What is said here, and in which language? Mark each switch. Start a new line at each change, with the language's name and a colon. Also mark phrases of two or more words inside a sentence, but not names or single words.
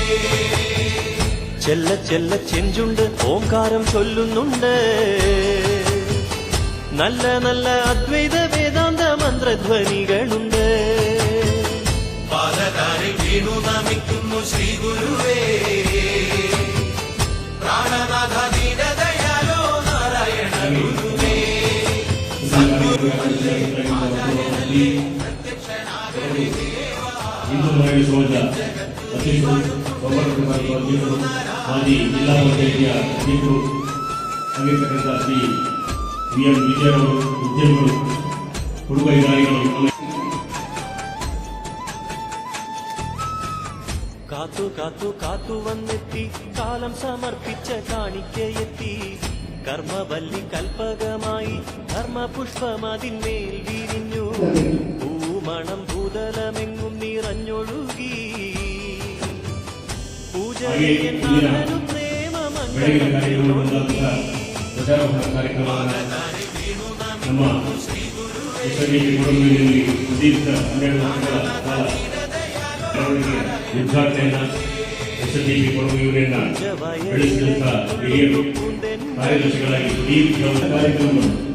Malayalam: ചെല്ല ചെല്ല ചെഞ്ചുണ്ട് ഓംകാരം ചൊല്ലുന്നുണ്ട്, നല്ല നല്ല അദ്വൈത വേദാന്ത മന്ത്രധ്വനികളുണ്ട്. പാദതാരിൽ വീണു നമിക്കുന്നു ശ്രീ ഗുരുവേ. പ്രാണനാഥ ദീനദയാലോ നാരായണ ഗുരുവേ.
Kannada: ಹಿಂದೂ ಮಹಿಳೆ ಸಮಾಜ ಅಧ್ಯಕ್ಷರು, ಅಧ್ಯಕ್ಷರು, ಮಾಜಿ ಜಿಲ್ಲಾ ಪಂಚಾಯಿತಿಯ ಅಧ್ಯಕ್ಷರು ಆಗಿರ್ತಕ್ಕಂಥ ಶ್ರೀ BM ವಿಜಯರವರು, ಉದ್ಯಮಿಗಳು, ಹುಡುಗ ಹಿರಿಯರು,
Malayalam: കാത്തു കാത്തു കാത്തു വന്നെത്തി കാലം സമർപ്പിച്ച കാണിക്കയെത്തി കർമ്മവല്ലി കൽപ്പകമായി ധർമ്മപുഷ്പം അതിന്മേൽ വിരിഞ്ഞു പൂമണം ഭൂതലമെങ്ങും നിറഞ്ഞൊഴുകി പൂജ ചെയ്യുന്നവനും
Kannada: ಬೆಳಗಿನ ಕಾರ್ಯಕ್ರಮಗಳಾದಂಥ ಧ್ವಜಾರೋಹಣ ಕಾರ್ಯಕ್ರಮವನ್ನು ನಮ್ಮ ಎಸ್ಎನ್ಡಿಪಿ ಕೊಡಗಿನಲ್ಲಿ ಸುದೀರ್ಘ 12 ವರ್ಷಗಳ ಕಾಲ ಮೆರವಣಿಗೆಯ ಉದ್ಘಾಟನೆಯನ್ನು ಎಸ್ಎನ್ಡಿಪಿ ಕೊಡಗು ಯೂನಿಯನ್ನ ಬೆಳೆಸಿದಂಥ ಹಿರಿಯರು ಕಾರ್ಯದರ್ಶಿಗಳಾಗಿ ಸುದೀರ್ಘ ಕಾರ್ಯಕ್ರಮವನ್ನು